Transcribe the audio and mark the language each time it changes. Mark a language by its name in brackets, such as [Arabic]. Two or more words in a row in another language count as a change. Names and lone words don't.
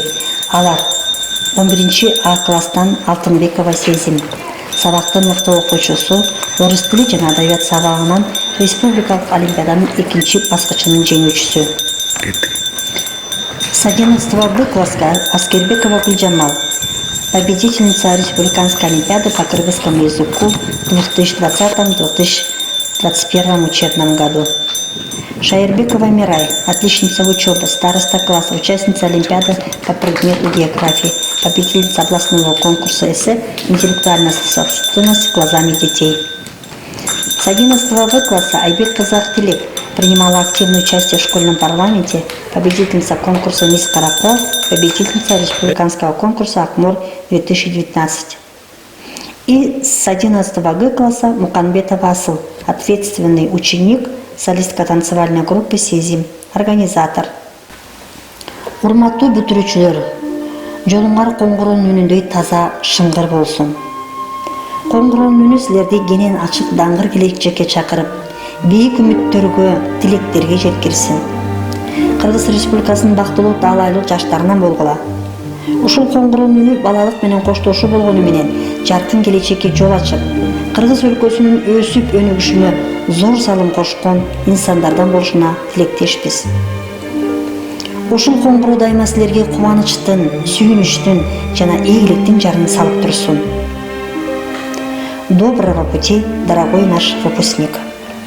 [Kyrgyz] Алар 11А класстан Алтынбекова Сезим, сабактын мыкты окуучусу, орус тили жана адабият сабагынан республикалык олимпиаданын 2 баскычынын жеңүүчүсү. [Russian] С 11 класска Аскербекова Гүлжамал, победительница республиканской олимпиады по кыргызскому языку в 2020-2021 учебном году. Шаербекова Мирай, отличница учебы, староста класса, участница олимпиады по предмету географии, победительница областного конкурса эссе «Интеллектуальная собственность глазами детей». С 11 класса Айбек Казахтилек принимала активное участие в школьном парламенте, победительница конкурса «Мисс Карако», победительница республиканского конкурса «Акмор-2019». И с 11 класса Муканбетова Асыл, ответственный ученик, солистка танцевальной группы «Сезим», организатор. [Kyrgyz] Урматтуу бүтүрүүчүлөр, жолуңар коңгуроонун үнүндөй таза шыңгыр болсун. Коңгуроонун үнү силерди кенен ачык даңгыр келечекке чакырып, бийик үмүттөргө, тилектерге жеткирсин. Кыргыз Республикасынын бактылуу таалайлуу жаштарынан болгула. Ушул коңгуроонун үнү балалык менен коштошуу болгону менен жаркын келечекке жол ачып, Кыргыз өлкөсүнүн өсүп өнүгүшүнө зор салым кошкон инсандардан болушуна тилектешпиз. Ушул коңгуроо дайыма силерге кубанычтын, сүйүнүчтүн жана ийгиликтин жарын салып турсун. [Russian] Доброго пути, дорогой наш выпускник.